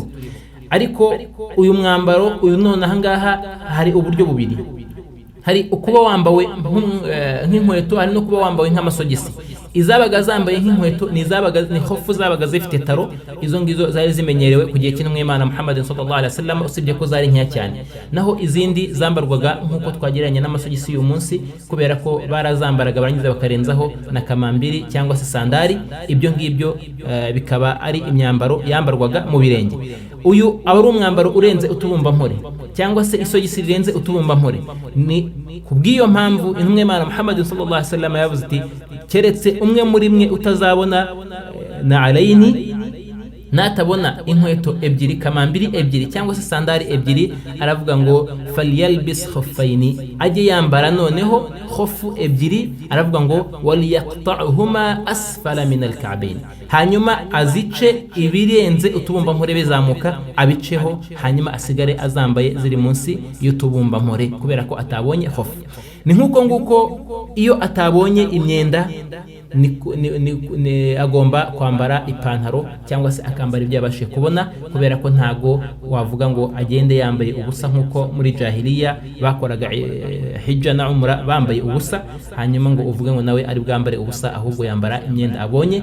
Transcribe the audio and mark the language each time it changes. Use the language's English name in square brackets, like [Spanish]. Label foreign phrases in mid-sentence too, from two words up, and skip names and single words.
[Kinyarwanda] ariko uyu mwambaro uyu none ahangaha hari uburyo bubiri, hari ukuba wambawe nk'inkweto, hari no kuba wambawe nk'amasogisi. izabaga zambaye nk'inkweto ni khofu zabaga zifite taro, izo ngizo zari zimenyerewe ku gihe cy'intumwa y'Imana Muhammadin [Arabic] صلى الله عليه وسلم, [Kinyarwanda] usibye ko zari nkeya cyane. naho izindi zambarwaga nk'uko twagereranya n'amasogisi y'uyu munsi, kubera ko barazambaraga barangiza bakarenzaho na kamambiri cyangwa se sandari. ibyo ngibyo bikaba ari imyambaro yambarwaga mu birenge. uyu aba ari umwambaro urenze utubumba mpore, cyangwa se isogisi rirenze utubumba mpore. ni kubw'iyo mpamvu intumwa y'Imana Muhammadin [Arabic] صلى الله عليه وسلم [Kinyarwanda] yavuze iti keretse umwe muri mwe utazabona na alayni, natabona inkweto ebyiri, kamambiri ebyiri cyangwa se sandari ebyiri, aravuga ngo [Arabic] فليلبس خفين, [Kinyarwanda] ajye yambara noneho khofu ebyiri, aravuga ngo [Arabic] وليقطعهما أسفل من الكعبين, [Kinyarwanda] hanyuma azice ibirenze utubumba mpore bizamuka abiceho, hanyuma asigare azambaye ziri munsi y'utubumba mpore, kubera ko atabonye khofu. ni nk'uko nguko iyo atabonye imyenda agomba kwambara ipantaro cyangwa se akambara ibyo yabashije kubona, kubera ko ntago wavuga ngo agende yambaye ubusa nkuko muri jahiliya bakoraga hijja na umra bambaye ubusa, hanyuma ngo uvuge ngo nawe ari bwambare ubusa, ahubwo yambara imyenda abonye.